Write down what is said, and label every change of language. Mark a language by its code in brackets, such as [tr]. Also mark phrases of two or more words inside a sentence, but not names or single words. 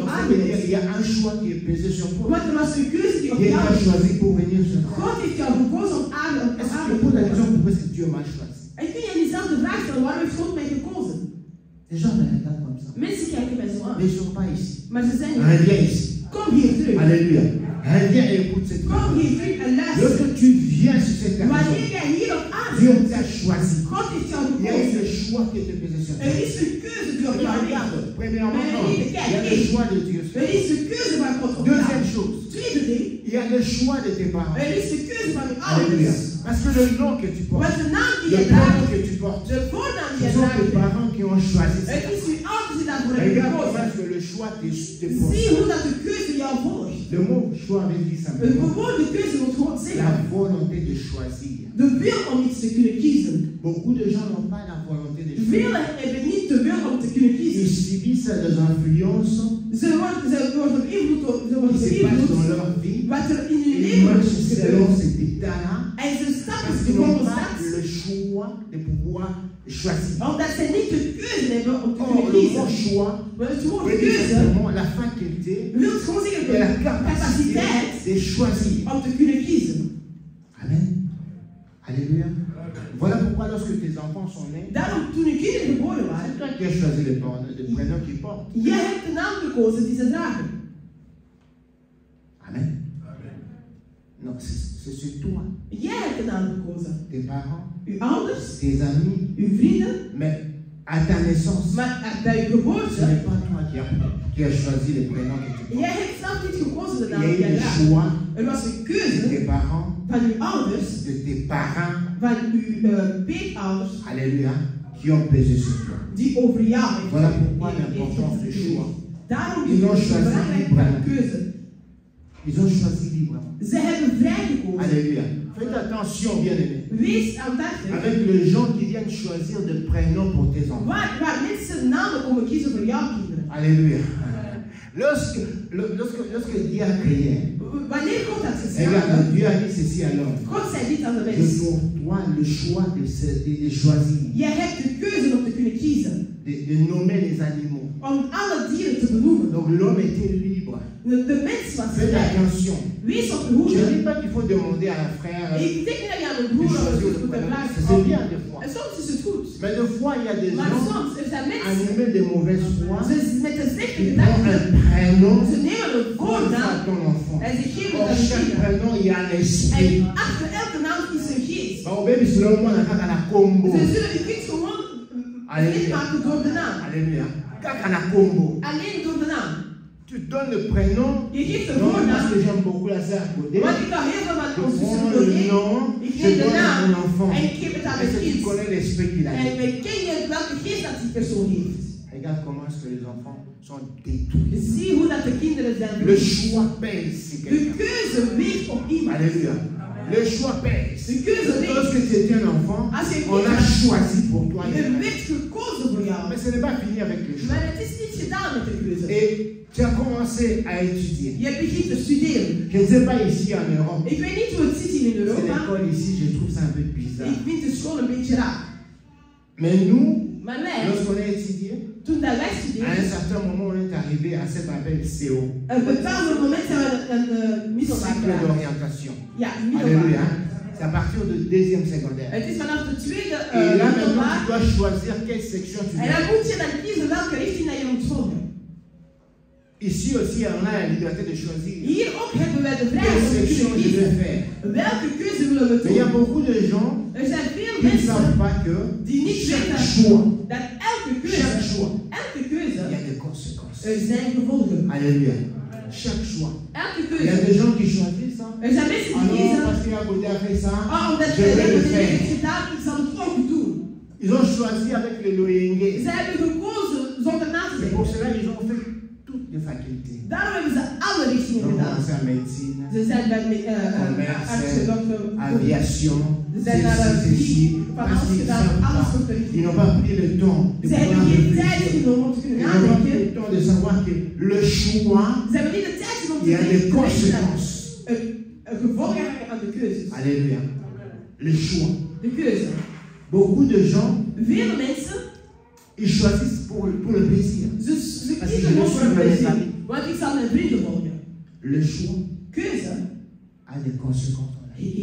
[fr] Donc, ça [nl] aarde [fr] veut dire [nl] bent. [fr] qu'il y a un choix qui est pesé sur toi. [nl] Want er was een keuze die op [fr] Dieu [nl] jou [fr] t'a [nl] is. [fr] choisi pour venir sur toi. [nl] God heeft jou gekozen om aarde op [fr] Est-ce [nl] aarde [fr] que te pose la question [nl] komen. [fr] pourquoi est-ce que Dieu m'a choisi? [nl] En kun je jezelf de vraag stellen, waarom heeft God mij gekozen? [fr] Les gens me regardent comme ça. [nl] Mensen kijken mij zo aan. [fr] Mais ils ne sont pas ici. [nl] Maar ze zijn [fr] Reviens [nl] niet. [fr] ici. [nl] Kom hier terug. [fr] Alléluia. Reviens et écoute cette [nl] Kom [fr] parole. [nl] hier terug en luister. [fr] Lorsque tu viens sur cette terre, [nl] Wanneer jij hier op aarde [fr] Dieu [nl] bent, [fr] t'a choisi. [nl] God heeft jou [fr] Il y a eu [nl] gekozen. [fr] ce choix qui était pesé sur toi. [nl] Er is een keuze die op jou ligt. [fr] Regarde, premièrement, Mais non. il Il y a le choix de Dieu. [nl] Er is de keuze van God op [fr] Deuxième [nl] jou. [fr] chose, [nl] Tweede ding, [fr] il y a le choix de tes parents. [nl] er is de keuze van je [fr] Alléluia. [nl] ouders. [fr] Parce que le nom que tu portes, [nl] Want de naam die [fr] le [nl] je [fr] prénom [nl] draagt, [fr] que tu portes, [nl] de voornaam die [fr] ce [nl] je [fr] sont tes [nl] draagt, [fr] parents qui ont choisi ça. [nl] het is uw ouders die daarvoor hebben [fr] Regarde comment [nl] gekozen. [fr] est-ce que le choix te [nl] Zie [fr] poursuit. [nl] hoe dat de keuze jou volgt. [fr] Le mot choix veut dire [nl] Een [fr] simplement [nl] bewoorde keuze wil gewoon [fr] la [nl] zeggen, [fr] volonté de choisir. [nl] de wil om iets te kunnen kiezen. [fr] Beaucoup de gens n'ont pas la volonté de choisir. [nl] Velen hebben niet de wil om te kunnen [fr] Ils [nl] kiezen. [fr] subissent des influences [nl] Ze worden beïnvloed door [fr] qui se passent dans leur vie. [nl] wat er in hun [fr] Ils [nl] leven [fr] marchent selon [nl] gebeurt. [fr] ces dictats-là [nl] En ze stappen [fr] parce [nl] de [fr] qu'ils n'ont [nl] volgens [fr] pas [nl] dat, [fr] le choix de pouvoir choisir. [nl] omdat ze niet de keuze hebben om te [fr] Or, [nl] kunnen [fr] le [nl] kiezen. [fr] mot choix [nl] Maar het woord [fr] veut dire [nl] keuze [fr] simplement la faculté [nl] wil gewoon zeggen [fr] et la [nl] de [fr] capacité [nl] capaciteit [fr] de choisir. [nl] om te kunnen kiezen. [fr] Amen. Alléluia. Voilà pourquoi lorsque tes enfants sont nés, [nl] Daarom, toen hun kinderen geboren [fr] c'est [nl] waren, [fr] toi qui as choisi le prénom qu'ils portent. [nl] jij hebt de naam gekozen die ze dragen. [fr] Amen. Non, c'est sur toi, [nl] Jij hebt de naam gekozen. [fr] tes parents, [nl] Uw ouders, [fr] tes amis, [nl] uw vrienden, [fr] mais à ta naissance, [nl] maar bij uw [fr] ce [nl] geboorte, [fr] n'est pas toi qui as choisi le prénom que tu portes. [nl] jij hebt zelf niet gekozen de [fr] Il [nl] naam [fr] y a [nl] die [fr] eu [nl] jij [fr] le [nl] draagt. [fr] choix [nl] Er was een [fr] de [nl] keuze [fr] tes parents, [nl] van uw ouders, [fr] de tes parents, [nl] van uw peetouders, [fr] alléluia, qui ont pesé sur toi. [nl] die over jou heeft [fr] Voilà pourquoi [nl] heeft [fr] l'importance du [nl] gestuurd. [fr] choix. [nl] Daarom [fr] Ils [nl] is [fr] ont [nl] het [fr] choisi [nl] belangrijk [fr] librement. [nl] van keuze. [fr] Ils ont choisi librement. [nl] Ze hebben vrij gekozen. [fr] Alléluia. Faites attention, bien-aimés. [nl] Wees aandachtig. [fr] Avec les gens qui viennent choisir des prénoms pour tes enfants. [nl] Waar mensen namen komen kiezen voor jouw kinderen. [fr] Alléluia. Lorsque Dieu a créé, [nl] Wanneer God dat geschapen [fr] regarde, Dieu a dit ceci à l'homme. [nl] God zei dit aan de [fr] C'est [nl] mens. [fr] pour toi le choix de choisir, [nl] Jij hebt de keuze om te kunnen kiezen. [fr] de nommer les animaux. [nl] Om alle dieren te benoemen. [fr] Donc l'homme était libre. [nl] De mens was [fr] Faites [nl] vrij. [fr] attention. [nl] Wees op de [fr] Je ne [nl] hoede. [fr] dis pas qu'il faut demander à un frère [nl] Ik denk niet dat je aan een [fr] de [nl] broer of [fr] choisir [nl] een [fr] le [nl] zus moet [fr] prénom. [nl] vragen. [fr] C'est bien des fois. [nl] En soms is het goed. [fr] Mais des fois, il y a des [nl] Maar [fr] gens [nl] soms er zijn mensen [fr] animés de mauvaise foi [nl] met een slechte [fr] qui prennent [nl] gedachte. [fr] un prénom [nl] Ze nemen een [fr] pour ça [nl] voornaam [fr] à ton enfant. [nl] en ze geven [fr] Or, [nl] het aan [fr] chaque [nl] je kinderen. [fr] prénom, il y a un esprit. [nl] En achter elke naam is een geest. Bah, au baby, c'est le moment à la combo. Ze zullen je kind gewoon lid maken door de naam. [ln] Alléluia. Kaka na combo. [nl] Alleen door de naam. [fr] Tu donnes le prénom. [nl] Je geeft de [fr] Non, parce [nl] voornaam. [fr] que j'aime beaucoup la sœur Godé. [nl] Want ik hou heel veel van [fr] Je [nl] onze [fr] prends [nl] zuster [fr] le [nl] Godé. [fr] nom, [nl] Ik [fr] je [nl] neem de [fr] donne à [nl] naam [fr] mon enfant. [nl] en ik geef het aan [fr] Est-ce [nl] mijn [fr] que tu [nl] kind. [fr] connais l'esprit qu'il a [nl] En [fr] dit? [nl] wij kennen welke geest dat die persoon heeft. [fr] Regarde comment est-ce que les enfants sont détruits. [nl] Zie hoe dat de kinderen zijn. [fr] Le choix pèse sur [nl] De [fr] quelqu'un. [nl] keuze weegt op iemand. [fr] Alléluia. Le choix pèse. [nl] De keuze weegt. [fr] Lorsque tu étais un enfant, [nl] Als je [fr] on a [nl] kind [fr] choisi pour toi. [nl] was, er werd gekozen voor jou. [fr] Mais ce n'est pas fini avec le choix. [nl] Maar het is niet gedaan met de keuze. [fr] Et tu as commencé à étudier. [nl] Je begint te studeren. [fr] Je ne sais pas ici en Europe. [nl] Ik weet niet hoe het zit hier in [fr] C'est [nl] Europa. [fr] l'école ici, je trouve ça un peu bizarre. [nl] Ik vind de school een beetje raar. [fr] Mais nous, [nl] Maar wij, [fr] lorsqu'on a étudié, [nl] toen dat wij [fr] à un [nl] studeerden, [fr] certain moment, on est arrivé à ce qu'on appelle CO, [nl] een bepaald moment zijn we een middelbaar [fr] cycle [nl] geraakt. [fr] d'orientation. [nl] Ja, [fr] Alléluia. [nl] middelbaar. [fr] C'est à partir du deuxième secondaire. [nl] Het is vanaf de tweede [fr] Et là, maintenant, tu [nl] middelbaar. [fr] dois choisir quelle section tu [nl] En dan [fr] veux. [nl] moet je dan kiezen welke richting dat je moet volgen. [fr] Ici aussi, on a la liberté de choisir [nl] Hier ook hebben wij de [fr] quelle [nl] vrijheid om te [fr] section [nl] kunnen [fr] je [nl] kiezen. [fr] vais faire. [nl] Welke keuze willen we [fr] Mais il y a [nl] doen? [fr] beaucoup de gens [nl] Er zijn veel [fr] qui ne savent [nl] mensen [fr] pas que [nl] die niet [fr] chaque [nl] weten [fr] choix, [nl] dat elke [fr] chaque [nl] keuze, [fr] choix, [nl] elke [fr] il y [nl] keuze, [fr] a des conséquences. [nl] er zijn gevolgen. [fr] Alléluia. Chaque choix. [nl] Elke [fr] Il y a [nl] keuze. [fr] des gens qui choisissent ça. [nl] Er zijn mensen [fr] Ah [nl] die [fr] non, [nl] kiezen, [fr] parce qu'il y a côté a fait ça, [nl] oh, omdat [fr] je [nl] je [fr] vais le [nl] hebt [fr] faire. [nl] het gedaan, ik zal het ook doen. [fr] Ils ont choisi avec le loyenge. [nl] Ze hebben gekozen zonder na te [fr] C'est pour [nl] denken. [fr] cela qu'ils ont fait toutes les facultés. [nl] Daarom hebben ze alle richtingen [fr] Ils ont [nl] gedaan. [fr] commencé à à médecine, [nl] Ze zijn bij artsen, dokter, [fr] aviation, [nl] ze zijn naar de [fr] ceci, [nl] van [fr] parce [nl] alles [fr] qu'ils [nl] gedaan, [fr] savent [nl] alles [fr] pas. [nl] geprint. [fr] Ils n'ont pas pris le temps de [nl] Ze [fr] pouvoir [nl] hebben geen tijd [fr] réfléchir. [nl] genomen om te [fr] Ils [nl] kunnen [fr] n'ont pas pris [nl] nadenken. [fr] le temps de savoir que le choix, [nl] Ze hebben niet de tijd genomen om [fr] il y [nl] te [fr] a des [nl] denken [fr] conséquences. [nl] een gevolg hebben aan de keuzes. [fr] Alléluia. Le choix. [nl] De keuze. [fr] Beaucoup de gens, [nl] Vele mensen, [fr] ils choisissent pour le plaisir. [nl] ze [fr] Parce [nl] kiezen [fr] que [nl] gewoon [fr] je [nl] voor [fr] suis [nl] een [fr] mes [nl] plezier. [fr] amis. [nl] Want ik zal mijn vrienden volgen. [fr] Le choix [nl] Keuze [fr] a des conséquences dans la vie.